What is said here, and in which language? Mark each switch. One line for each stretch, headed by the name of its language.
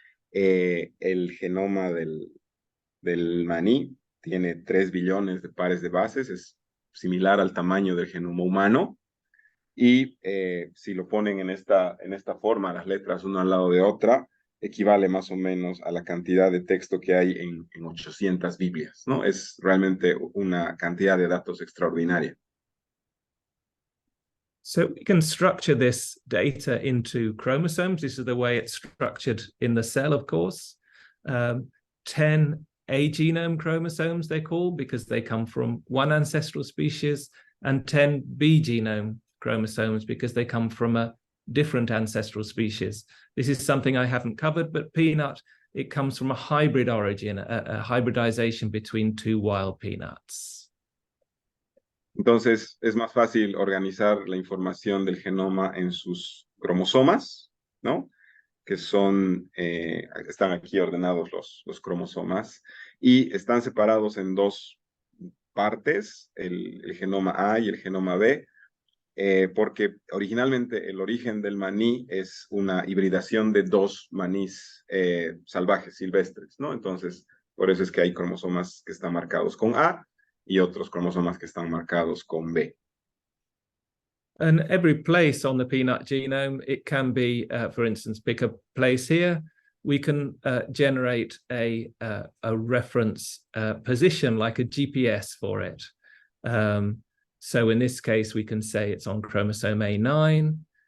Spanish: El genoma del maní tiene 3 billones de pares de bases, es similar al tamaño del genoma humano. Y si lo ponen en esta forma, las letras una al lado de otra, equivale más o menos a la cantidad de texto que hay en 800 Biblias, ¿no? Es realmente una cantidad de datos extraordinaria.
English: So we can structure this data into chromosomes. This is the way it's structured in the cell, of course. 10 A-genome chromosomes, they're called, because they come from one ancestral species, and 10 B-genome chromosomes because they come from a different ancestral species. This is something I haven't covered, but peanut, it comes from a hybrid origin, a hybridization between 2 wild peanuts.
Spanish: Entonces, es más fácil organizar la información del genoma en sus cromosomas, ¿no?, que son, están aquí ordenados los cromosomas, y están separados en 2 partes, el genoma A y el genoma B, porque originalmente el origen del maní es una hibridación de 2 manís salvajes, silvestres, ¿no? Entonces, por eso es que hay cromosomas que están marcados con A y otros cromosomas que están marcados con B.
English: And every place on the peanut genome, it can be, for instance, pick a place here. We can generate a reference position, like a GPS for it. So in this case, we can say it's on chromosome A9.